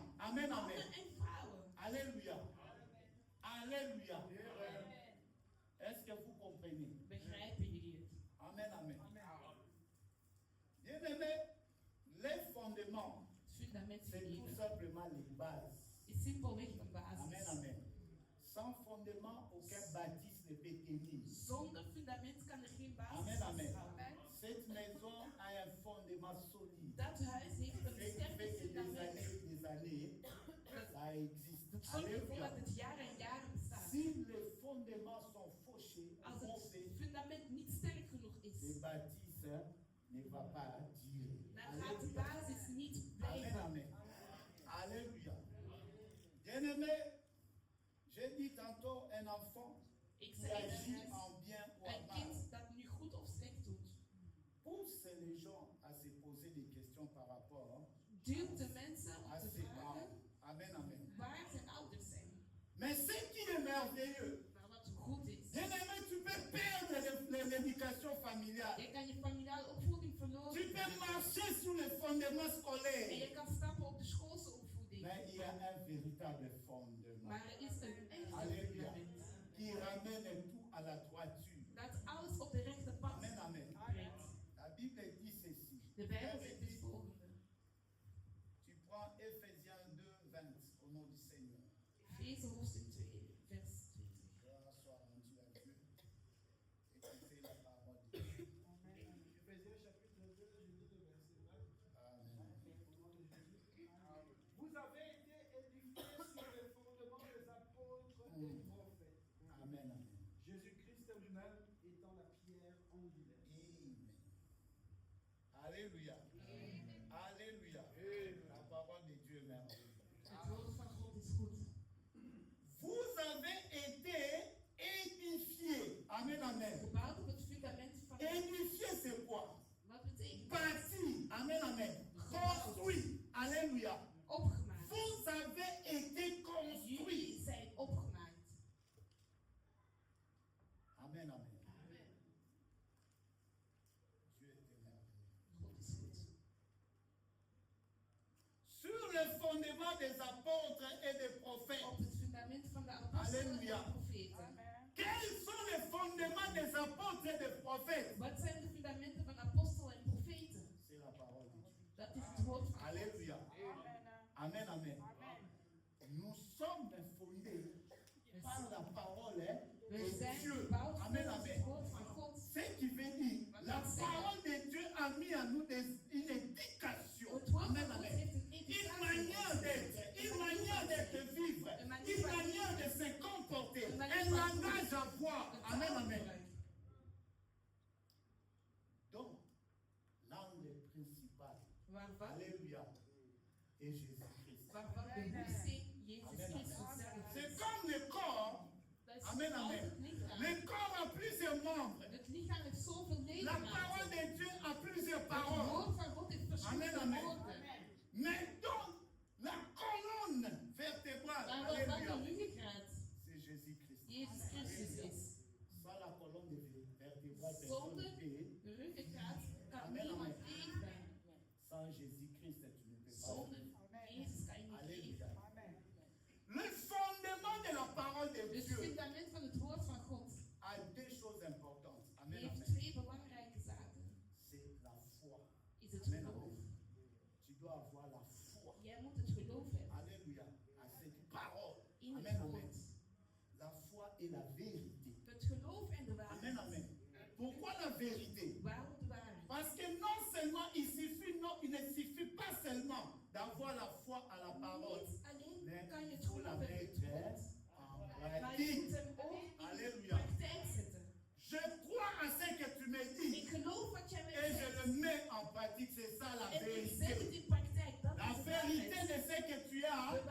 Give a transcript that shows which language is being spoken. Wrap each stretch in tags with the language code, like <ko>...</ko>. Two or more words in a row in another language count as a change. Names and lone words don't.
<fr>Amen, amen.</fr> <nl>Mannen en vrouwen.</nl> <fr>Alléluia. Alléluia. Est-ce que vous comprenez?</fr> <nl>Begrijpen jullie het?</nl> <fr>Amen, amen. Bien-aimé, les fondements,</fr> <nl>Het fundament</nl> <fr>c'est tout</fr> <nl>geliefd</nl> <fr>simplement les bases.</fr> <nl>is simpelweg een</nl> <fr>Amen,</fr> <nl>basis.</nl> <fr>amen. Sans fondement, aucun bâtisse ne peut tenir.</fr> <nl>Zonder fundament kan er geen basis</nl> <fr>Amen, amen.</fr> <nl>zijn.</nl> <fr>Cette maison a un fondement solide.</fr> <nl>Dat huis heeft een</nl> <fr>Ce qui</fr> <nl>sterk</nl> <fr>fait que des</fr> <nl>fundament.</nl> <fr>années, ça existe.</fr> <nl>Dat zorgt ervoor</nl> <fr>Alléluia.</fr> <nl>dat het jaar en jaren bestaat.</nl> <fr>Si les fondements sont fauchés,</fr> <nl>Als</nl> <fr>mauvais,</fr> <nl>het fundament niet sterk genoeg</nl> <fr>le</fr> <nl>is,</nl> <fr>bâtisse ne va pas durer.</fr> <nl>dan gaat de</nl> <fr>Alléluia.</fr> <nl>basis niet</nl> <fr>Amen,</fr> <nl>blijven.</nl> <fr>amen. Alléluia. Bien-aimé, j'ai dit tantôt un enfant</fr> <nl>Ik</nl> <fr>qui</fr> <nl>zei</nl> <fr>agit</fr> <nl>net,</nl> <fr>en bien ou en</fr> <nl>een</nl> <fr>mal.</fr> <nl>kind dat nu goed of slecht doet,</nl> <fr>Pousse les gens à se poser des questions par rapport</fr> <nl>duwt de mensen om</nl> <fr>à</fr> <nl>te</nl> <fr>ses</fr> <nl>vragen</nl> <fr>parents. Amen, amen.</fr> <nl>waar zijn ouders zijn.</nl> <fr>Mais ce qui est merveilleux,</fr> <nl>Maar wat goed is,</nl> <fr>bien-aimé, tu peux perdre l'éducation familiale.</fr> <nl>je kan je familiale opvoeding</nl> <fr>Tu</fr> <nl>verloren</nl> <fr>peux marcher sur les fondements</fr> <nl>en</nl> <fr>scolaires.</fr> <nl>je kan stappen op de schoolse opvoeding.</nl> <fr>Mais il y a un véritable fondement</fr> <nl>Maar er is een echt</nl> <fr>Alléluia.</fr> <nl>fundament</nl> <fr>qui ramène tout à la droiture.</fr> <nl>dat alles op de rechte pad</nl> <fr>Amen, amen.</fr> <nl>brengt.</nl> <fr>La Bible dit ceci.</fr> <nl>De Bijbel</nl> <fr>Elle</fr> <nl>zegt dit, het volgende.</nl> <fr>tu prends Ephésiens 2, 20 au nom du Seigneur.</fr> <nl>Efeze hoofdstuk 2, vers 20.</nl> <fr>Gloire soit rendue à Dieu. Écoutez la parole de Dieu. Éphésiens chapitre 2, je lis le verset 20. Amen. Au nom de Jésus. Vous avez été édifiés sur les fondements des apôtres et des prophètes. Amen, amen. Jésus-Christ lui-même étant la pierre angulaire. Amen. Alléluia. Alléluia. La parole de Dieu est merveilleuse.</fr> <nl>Het woord van God is goed.</nl> <fr>Vous avez été édifiés. Amen, amen.</fr> <nl>Gebouwd op het fundament van</nl> <fr>Édifié, c'est quoi?</fr> <nl>wat betekent</nl> <fr>Bâti. Amen, amen. Construit. Alléluia.</fr> <nl>opgemaakt.</nl> <fr>Vous avez été construit.</fr> <nl>Jullie zijn opgemaakt.</nl> <fr>Amen, amen. Amen. Dieu est merveilleux.</fr> <nl>God is goed.</nl> <fr>Sur le fondement des apôtres et des prophètes.</fr> <nl>Op het fundament van de apostelen Halleluja. en profeten.</nl> <fr>Quels sont les fondements des apôtres et des prophètes?</fr> <nl>Wat zijn de fundamenten van apostelen en profeten?</nl> <fr>C'est la parole de Dieu.</fr> <nl>Dat is het woord van God.</nl> <fr>Alléluia. Amen, amen. Nous sommes fondés par la parole</fr> <nl>We</nl> <fr>de</fr> <nl>zijn</nl> <fr>Dieu.</fr> <nl>gebouwd</nl> <fr>Amen,</fr> <nl>volgens het</nl> <fr>amen.</fr> <nl>woord van God.</nl> <fr>Ce qui veut dire, la parole de Dieu a mis à nous une éducation.</fr> <nl>Het woord</nl> <fr>Amen,</fr> <nl>van God</nl> <fr>amen.</fr> <nl>heeft een</nl> <fr>Une</fr> <nl>educatie.</nl> <fr>manière d'être, une manière de vivre, une manière de se comporter, un langage à voir. Amen, amen. Donc, l'angle principal,</fr> <nl>Waarvan?</nl> <fr>Alléluia, est Jésus-Christ.</fr> <nl>Waarvan de hoeksteen Jezus</nl> <fr>Amen,</fr> <nl>Christus</nl> <fr>amen.</fr> <nl>zelf</nl> <fr>C'est</fr> <nl>is.</nl> <fr>comme le corps.</fr> <nl>Dat is</nl> <fr>Amen,</fr> <nl>als</nl> <fr>amen.</fr> <nl>het lichaam.</nl> <fr>Le corps a plusieurs membres.</fr> <nl>Het lichaam heeft zoveel</nl> <fr>La parole</fr> <nl>ledematen.</nl> <fr>de Dieu a plusieurs</fr> <nl>Het</nl> <fr>paroles.</fr> <nl>woord van God heeft verschillende</nl> <fr>Amen, amen.</fr> <nl>woorden.</nl> <fr>Mais donc, la colonne vertébrale,</fr> <nl>Maar wat dan</nl> <fr>Alléluia,</fr> <nl>de ruggengraat</nl> <fr>c'est Jésus-Christ.</fr> <nl>Jezus Christus is.</nl> <fr>Sans la colonne vertébrale,</fr> <nl>Zonder</nl> <fr>personne</fr> <nl>de ruggengraat kan</nl> <fr>Amen,</fr> <nl>niemand</nl> <fr>amen.</fr> <nl>leven.</nl> <fr>sans Jésus-Christ, tu ne peux pas.</fr> <nl>Zonder Jezus kan je niet</nl> <fr>Alléluia.</fr> <nl>leven.</nl> <fr>Le fondement de la parole de</fr> <nl>Dus het</nl> <fr>Dieu</fr> <nl>fundament van het woord van God</nl> <fr>a deux choses importantes. Amen,</fr> <nl>heeft</nl> <fr>amen.</fr> <nl>twee belangrijke zaken.</nl> <fr>C'est la foi.</fr> <nl>Is het</nl> <fr>Amen,</fr> <nl>geloof.</nl> <fr>amen. Tu dois avoir la foi.</fr> <nl>Jij moet het geloof hebben</nl> <fr>Alléluia. À cette parole.</fr> <nl>in het</nl> <fr>Amen, amen.</fr> <nl>woord.</nl> <fr>La foi est la vérité.</fr> <nl>Het geloof en de waarheid.</nl> <fr>Amen, amen. Pourquoi la vérité?</fr> <nl>Waarom de waarheid?</nl> <fr>Parce que non seulement il ne suffit pas seulement d'avoir la foi à la parole,</fr> <nl>Niet alleen</nl> <fr>mais</fr> <nl>kan je</nl> <fr>il</fr> <nl>het</nl> <fr>faut la</fr> <nl>geloof hebben in het</nl> <fr>mettre</fr> <nl>woord,</nl> <fr>en</fr> <nl>maar je</nl> <fr>pratique.</fr> <nl>moet hem ook in de</nl> <fr>Alléluia.</fr> <nl>praktijk zetten.</nl> <fr>Je crois à ce que tu me dis</fr> <nl>Ik geloof wat jij mij</nl> <fr>et je</fr> <nl>zegt.</nl> <fr>le mets en pratique. C'est ça la</fr> <nl>En ik zet</nl> <fr>vérité.</fr> <nl>het in praktijk. Dat</nl> <fr>La</fr> <nl>is de</nl> <fr>vérité</fr> <nl>waarheid.</nl> <fr>de ce que tu as</fr>